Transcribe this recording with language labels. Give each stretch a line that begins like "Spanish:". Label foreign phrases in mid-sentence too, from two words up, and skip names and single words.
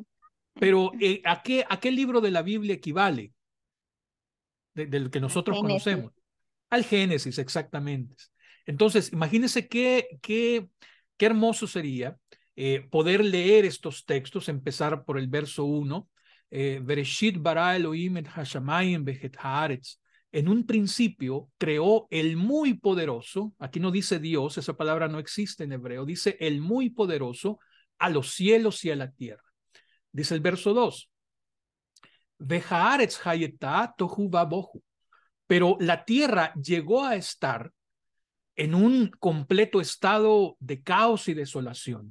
Spanish: pero ¿a qué libro de la Biblia equivale? Del que nosotros Génesis. conocemos. Al Génesis, exactamente. Entonces, imagínense qué hermoso sería poder leer estos textos, empezar por el verso 1,
Hebrew: בראשית ברא אלוהים את השמים ואת הארץ.
Spanish: En un principio creó el muy poderoso, aquí no dice Dios, esa palabra no existe en hebreo, dice el muy poderoso a los cielos y a la tierra. Dice el verso 2,
Hebrew: והארץ היתה תהו ובהו.
Spanish: Pero la tierra llegó a estar en un completo estado de caos y desolación.